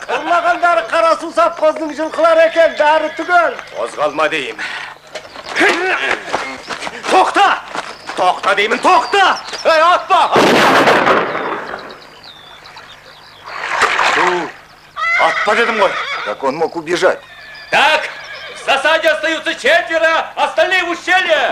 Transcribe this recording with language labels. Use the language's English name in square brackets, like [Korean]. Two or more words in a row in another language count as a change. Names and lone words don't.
[Kazakh] Ұрлағандары қарасу сапқоздың жылқылар екен, бәрі түгел. Қозғалма дейім. Тоқта! Тоқта деймін, тоқта! Ей, атпа! Атпа дедім ғой. [Russian] Как он мог убежать? Так, в засаде остаются 4, остальные в ущелье.